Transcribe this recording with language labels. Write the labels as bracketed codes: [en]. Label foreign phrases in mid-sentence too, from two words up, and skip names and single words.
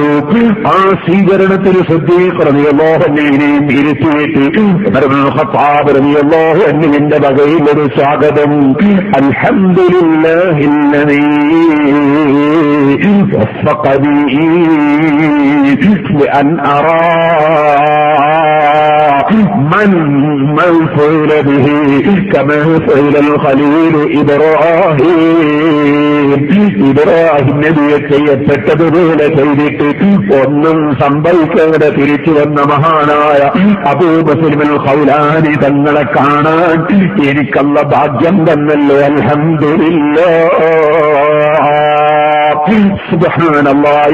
[ml] ആ സ്വീകരണത്തിൽ സിദ്ദീഖ് റളിയല്ലാഹു അൻഹുവിനെയും ഇരുത്തിയിട്ട് ഖത്താബിന്റെ വകയിൽ ഒരു സ്വാഗതം. [ar] الحمد لله الذي وفقني لأن أرى من فعل به كما فعل الخليل إبراهيم. [ml] ഇബ്രാഹിം നബിയെ ചെയ്യപ്പെട്ടതുപോലെ ചെയ്തിട്ട് ഒന്നും സംഭവിക്കാതെ തിരിച്ചു വന്ന മഹാനായ അബൂ മുസ്ലിമുൽ ഖൗലാനി തങ്ങളെ കാണാൻ എനിക്കല്ല ഭാഗ്യം തന്നല്ലോ. [ar] الحمد لله. سبحان الله.